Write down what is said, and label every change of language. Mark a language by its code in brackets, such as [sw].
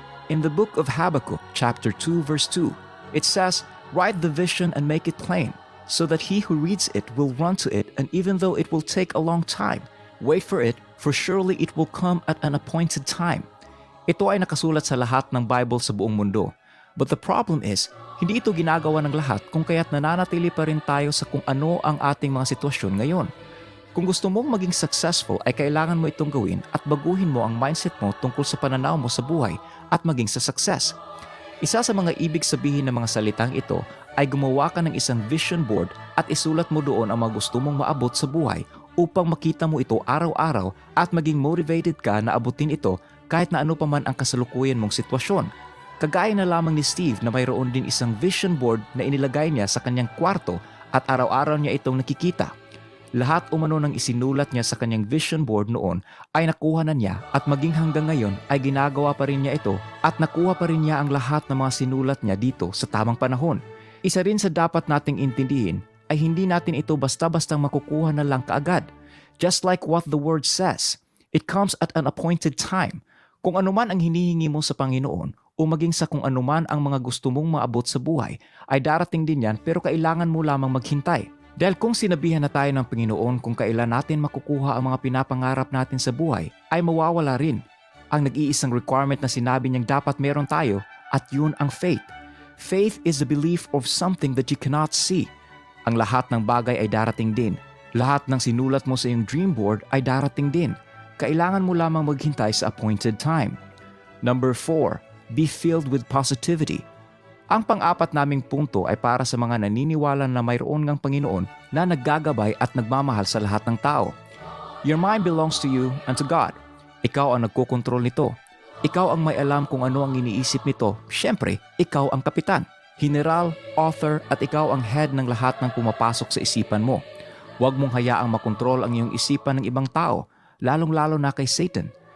[en] In the book of Habakkuk, chapter 2, verse 2, it says, write the vision and make it plain, so that he who reads it will run to it, and even though it will take a long time, wait for surely it will come at an appointed time. [tl] Ito ay nakasulat sa lahat ng Bible sa buong mundo. [en] But the problem is, [tl] hindi ito ginagawa ng lahat kung kaya't nananatili pa rin tayo sa kung ano ang ating mga sitwasyon ngayon. Kung gusto mong maging successful ay kailangan mo itong gawin at baguhin mo ang mindset mo tungkol sa pananaw mo sa buhay at maging sa success. Isa sa mga ibig sabihin ng mga salitang ito ay gumawa ka ng isang vision board at isulat mo doon ang mga gusto mong maabot sa buhay upang makita mo ito araw-araw at maging motivated ka na abutin ito kahit na ano pa man ang kasalukuyan mong sitwasyon. Kagaya na lamang ni Steve na mayroon din isang vision board na inilagay niya sa kanyang kwarto at araw-araw niya itong nakikita. Lahat umano ng isinulat niya sa kanyang vision board noon ay nakuha na niya at maging hanggang ngayon ay ginagawa pa rin niya ito at nakuha pa rin niya ang lahat ng mga sinulat niya dito sa tamang panahon. Isa rin sa dapat nating intindihin ay hindi natin ito basta-bastang makukuha na lang kaagad. [en] Just like what the word says, it comes at an appointed time. [tl] Kung anuman ang hinihingi mo sa Panginoon o maging sa kung anuman ang mga gusto mong maabot sa buhay, ay darating din yan pero kailangan mo lamang maghintay. Dahil kung sinabihan na tayo ng Panginoon kung kailan natin makukuha ang mga pinapangarap natin sa buhay, ay mawawala rin. Ang nag-iisang requirement na sinabi niyang dapat meron tayo at yun ang faith. [en] Faith is the belief of something that you cannot see. [tl] Ang lahat ng bagay ay darating din. Lahat ng sinulat mo sa iyong dream board ay darating din. Kailangan mo lamang maghintay sa appointed time. Number 4. [en] Be filled with positivity. [tl] Ang pang-apat naming punto ay para sa mga naniniwala na mayroon ngang Panginoon na naggagabay at nagmamahal sa lahat ng tao. [en] Your mind belongs to you and to God. [tl] Ikaw ang nagkokontrol nito. Ikaw ang may alam kung ano ang iniisip nito. Siyempre, ikaw ang kapitan, general, author at ikaw ang head ng lahat ng pumapasok sa isipan mo. Huwag mong hayaang makontrol ang iyong isipan ng ibang tao, lalong-lalo na kay Satan.